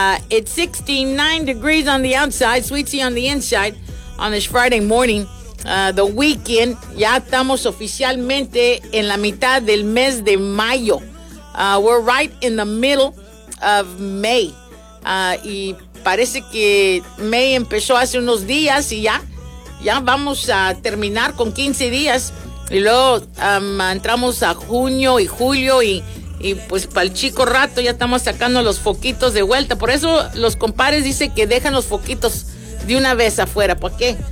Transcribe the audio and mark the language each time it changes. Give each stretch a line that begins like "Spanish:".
English: It's 69 degrees on the outside, sweet tea on the inside, on this Friday morning. The Weeknd.
Spanish: Ya estamos oficialmente en la mitad del mes de mayo.
English: We're right in the middle of May.
Spanish: Y parece que May empezó hace unos días y ya vamos a terminar con 15 días. Y luego entramos a junio y julio y pues para el chico rato ya estamos sacando los foquitos de vuelta. Por eso los compares dicen que dejan los foquitos de una vez afuera. ¿Por qué?